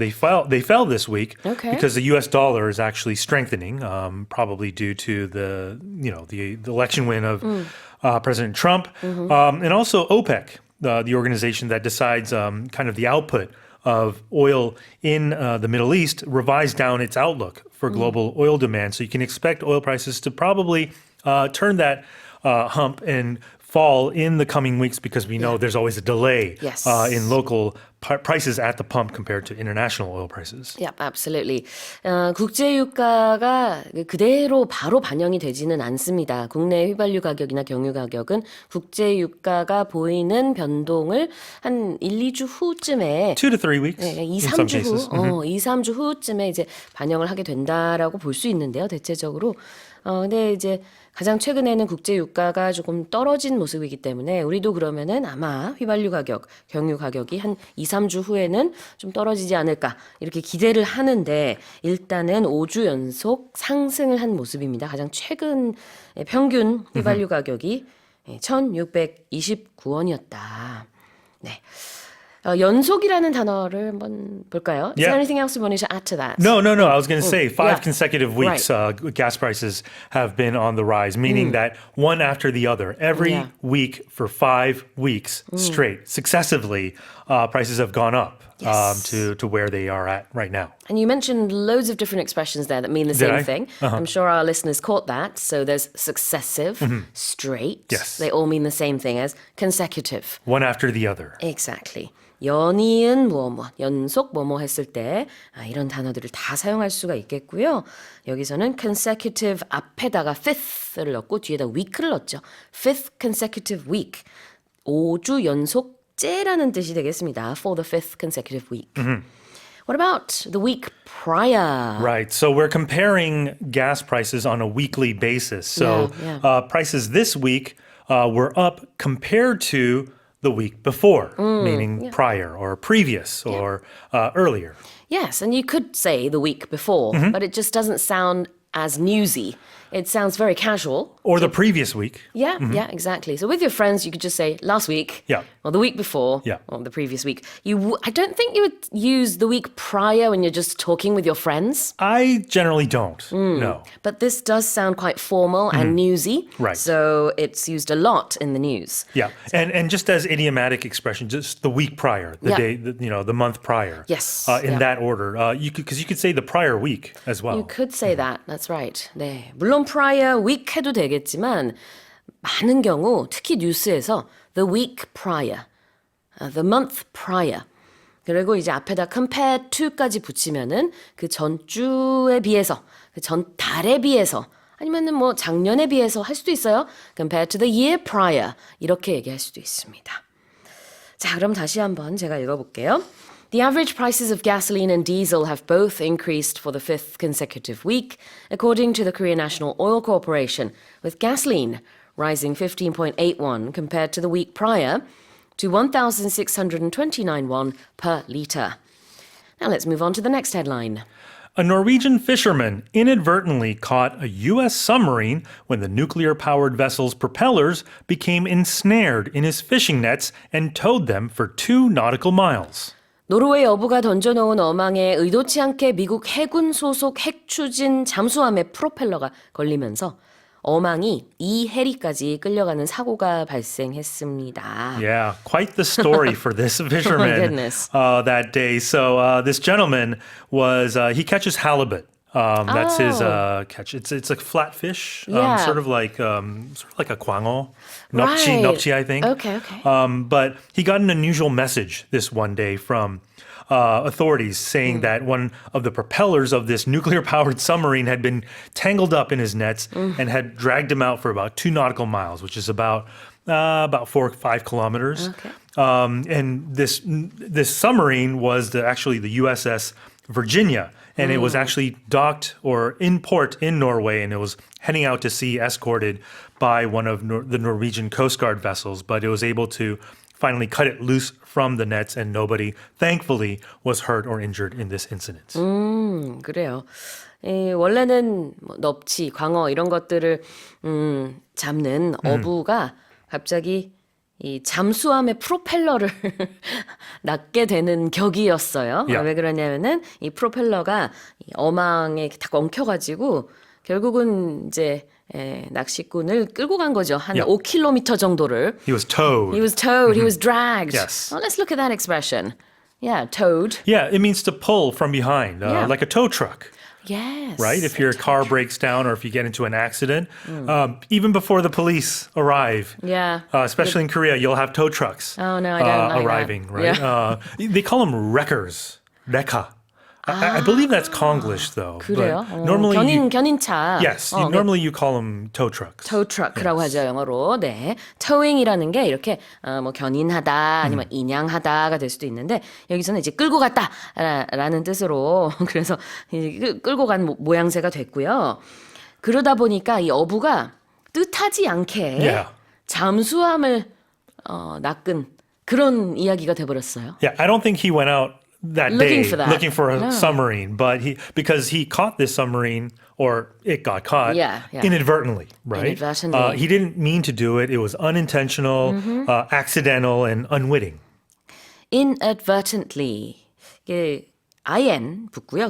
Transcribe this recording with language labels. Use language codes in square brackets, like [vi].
[en] They fell this week because the U.S. dollar is actually strengthening, probably due to the election win of President Trump, and also OPEC, the organization that decides kind of the output of oil in the Middle East, revised down its outlook for global oil demand. So you can expect oil prices to probably turn that hump and fall in the coming weeks because we know there's always a delay in local prices at the pump compared to international oil prices. Yep, absolutely. [ko] 국제 유가가 그대로 바로 반영이 되지는 않습니다. 국내 휘발유 가격이나 경유 가격은 국제 유가가 보이는 변동을 한 1, 2주 후쯤에 [en] 2 to 3 weeks. [ko] 네, 2, [en] in some [ko] 3주 [en] cases. [ko] 후, 2, 3주 후쯤에 이제 반영을 하게 된다라고 볼 수 있는데요. 대체적으로. 근데 이제 가장 최근에는 국제 유가가 조금 떨어진 모습이기 때문에 우리도 그러면은 아마 휘발유 가격, 경유 가격이 한 2, 3주 후에는 좀 떨어지지 않을까 이렇게 기대를 하는데 일단은 5주 연속 상승을 한 모습입니다. 가장 최근 평균 휘발유 가격이 1,629원이었다. 네. 연속이라는 단어를 한번 볼까요? [en] Is there anything else you wanted to add to that? No. I was going to say 5 consecutive weeks gas prices have been on the rise, meaning that one after the other, every week for 5 weeks straight, successively, prices have gone up to where they are at right now. And you mentioned loads of different expressions there that mean the same thing. I'm sure our listeners caught that. So there's successive, straight. Yes. They all mean the same thing as consecutive. One after the other. Exactly. [ko] 연이은 뭐뭐, 연속 뭐뭐 했을 때 이런 단어들을 다 사용할 수가 있겠고요. 여기서는 consecutive 앞에다가 fifth를 넣고 뒤에다 week를 넣었죠. [en] Fifth consecutive week. [ko] 5주 연속째라는 뜻이 되겠습니다. [en] For the fifth consecutive week. What about the week prior? Right. So we're comparing gas prices on a weekly basis. So prices this week were up compared to the week before, meaning prior or previous or earlier. Yes, and you could say the week before, but it just doesn't sound as newsy. It sounds very casual. Or the previous week. Yeah, exactly. So with your friends, you could just say last week, or the week before, or the previous week. I don't think you would use the week prior when you're just talking with your friends. I generally don't, no. But this does sound quite formal and newsy. Right. So it's used a lot in the news. Yeah, and just as idiomatic expression, just the week prior, the day, the month prior. Yes. In that order. You could say the prior week as well. You could say that. That's right. 네. [ko] 물론 prior week 해도 되겠지만 많은 경우 특히 뉴스에서 [en] the week prior, the month prior [ko] 그리고 이제 앞에다 compare to까지 붙이면은 그 전주에 비해서, 그 전 달에 비해서 아니면은 뭐 작년에 비해서 할 수도 있어요. [en] Compared to the year prior [ko] 이렇게 얘기할 수도 있습니다. 자, 그럼 다시 한번 제가 읽어볼게요. [en] The average prices of gasoline and diesel have both increased for the fifth consecutive week, according to the Korea National Oil Corporation, with gasoline rising 15.8 won compared to the week prior to 1,629 won per litre. Now let's move on to the next headline. A Norwegian fisherman inadvertently caught a U.S. submarine when the nuclear-powered vessel's propellers became ensnared in his fishing nets and towed them for 2 nautical miles. [ko] 노르웨이 어부가 던져놓은 어망에 의도치 않게 미국 해군 소속 핵추진 잠수함의 프로펠러가 걸리면서 어망이 2해리까지 끌려가는 사고가 발생했습니다. [en] Yeah, quite the story for this fisherman goodness. that day. So this gentleman was he catches halibut. That's his catch. It's a flat fish, Yeah. sort of like a kwangol, nopchi, I think. Okay. But he got an unusual message this one day from authorities saying that one of the propellers of this nuclear-powered submarine had been tangled up in his nets and had dragged him out for about 2 nautical miles, which is about 4 or 5 kilometers. Okay. And this submarine was actually the USS Virginia, and it was actually docked or in port in Norway, and it was heading out to sea, escorted by one of the Norwegian Coast Guard vessels. But it was able to finally cut it loose from the nets, and nobody, thankfully, was hurt or injured in this incident. [ko] 그래요. 원래는 뭐 넙치, 광어 이런 것들을 잡는 어부가 갑자기 이 잠수함의 프로펠러를 낚게 되는 격이었어요. [en] Yeah. [ko] 왜 그러냐면은 이 프로펠러가 이 어망에 딱 엉켜가지고 결국은 이제 낚시꾼을 끌고 간 거죠. 한 [en] Yeah. [ko] 5km 정도를. [en] He was towed. He was towed. He was dragged. Yes. Well, let's look at that expression. Yeah, towed. Yeah, it means to pull from behind, Yeah. like a tow truck. Yes. Right? If your car breaks down or if you get into an accident, even before the police arrive, Yeah. especially in Korea, you'll have tow trucks Oh, no, I don't like arriving, that. right? Yeah. They call them wreckers, rekha. I believe that's Konglish, though. [ko] 그래요? [en] But normally, [ko] 견인차. [en] yes, normally you call them tow trucks. [ko] tow truck라고 하죠, 영어로. 네. towing이라는 게 이렇게 뭐 견인하다 아니면 인양하다가 될 수도 있는데 여기서는 이제 끌고 갔다라는 뜻으로 그래서 끌고 간 모양새가 됐고요. 그러다 보니까 이 어부가 뜻하지 않게 [en] Yeah. [ko] 잠수함을 낚은 그런 이야기가 돼버렸어요. [en] Yeah, I don't think he went out that Looking day for that. looking for a No. submarine, but because he caught this submarine, or it got caught Yeah. inadvertently, right? Inadvertently. He didn't mean to do it. It was unintentional, accidental, and unwitting. [ko] inadvertently. 이게 in 붙고요.